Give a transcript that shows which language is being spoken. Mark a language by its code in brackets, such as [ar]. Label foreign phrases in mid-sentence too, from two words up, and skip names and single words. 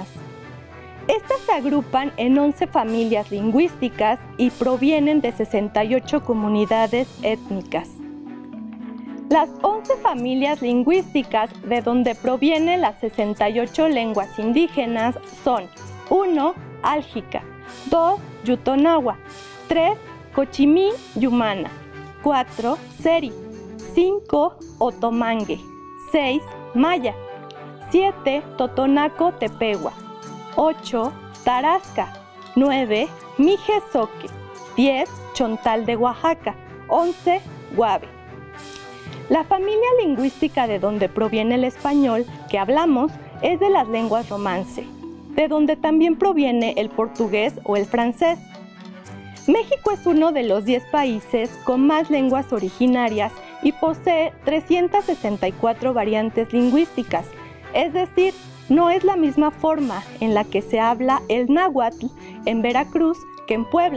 [es] Estas se agrupan en 11 familias lingüísticas y provienen de 68 comunidades étnicas. Las 11 familias lingüísticas de donde provienen las 68 lenguas indígenas son 1. Álgica, 2. Yutonagua, 3. Cochimí Yumana, 4. Seri, 5. Otomangue, 6. Maya, 7. Totonaco Tepehua, 8. Tarasca, 9. Mijezoque, 10. Chontal de Oaxaca, 11. Guave. La familia lingüística de donde proviene el español que hablamos es de las lenguas romance, de donde también proviene el portugués o el francés. México es uno de los 10 países con más lenguas originarias y posee 364 variantes lingüísticas, es decir, no es la misma forma en la que se habla el náhuatl en Veracruz que en Puebla.